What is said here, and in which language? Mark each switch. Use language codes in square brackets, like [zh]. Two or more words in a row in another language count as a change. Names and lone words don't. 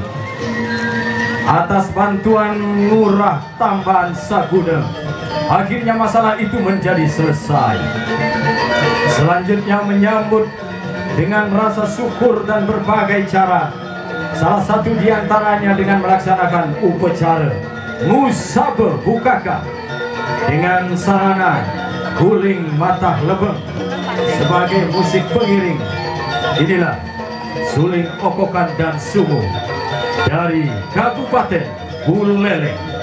[id] Atas bantuan Ngurah Tambahan Sagudeng, akhirnya masalah itu menjadi selesai. Selanjutnya menyambut dengan rasa syukur dan berbagai cara. Salah satu diantaranya dengan melaksanakan upacara Ngusaba Bukaka dengan sarana guling matah lebeng sebagai musik pengiring. Inilah suling okokan dan sumo dari Kabupaten Buleleng.